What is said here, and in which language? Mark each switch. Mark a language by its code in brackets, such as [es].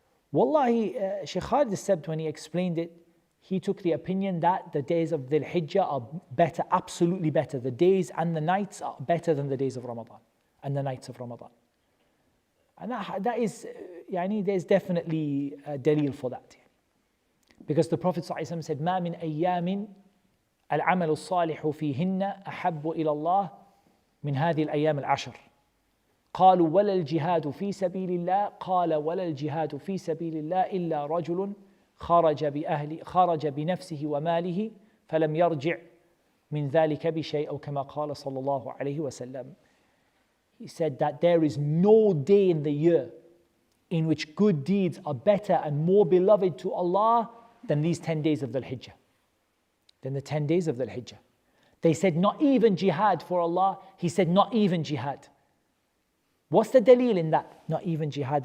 [en] Wallahi, Shaykh Khalid Sabt, when he explained it, he took the opinion that the days of Dhul Hijjah are better, absolutely better. The days and the nights are better than the days of Ramadan and the nights of Ramadan. And that is, there's definitely a dalil for that. Because the Prophet ﷺ said, [ar] مَا مِنْ أَيَّامٍ العمل الصالح فيهن أحب إلى الله من هذه الأيام العشر قالوا ولا الجهاد في سبيل الله قال ولا الجهاد في سبيل الله إلا رجل خرج بنفسه وماله فلم يرجع من ذلك بشيء أو كما قال صلى الله عليه وسلم. [en] He said that there is no day in the year in which good deeds are better and more beloved to Allah than these 10 days of the Hijjah. Than the 10 days of the Hijjah. They said not even jihad for Allah. He said not even jihad. What's the dalil in that? Not even jihad.